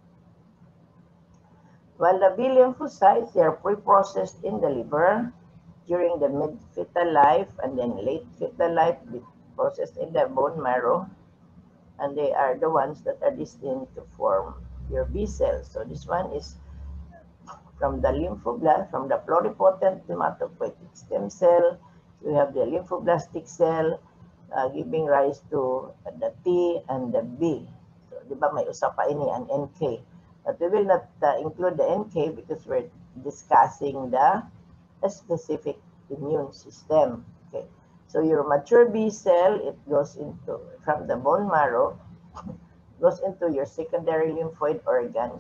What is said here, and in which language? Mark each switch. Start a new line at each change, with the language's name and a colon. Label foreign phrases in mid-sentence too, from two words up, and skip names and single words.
English: While the B lymphocytes, they are pre-processed in the liver during the mid-fetal life and then late fetal life, processed in the bone marrow, and they are the ones that are destined to form your B cells. So this one is from the lymphoblast, from the pluripotent hematopoietic stem cell. So we have the lymphoblastic cell giving rise to the T and the B.
Waray: So di ba may usa pa ini an NK.
English: But we will not include the NK because we're discussing the specific immune system. Okay. So your mature B cell, it goes into, from the bone marrow, goes into your secondary lymphoid organs.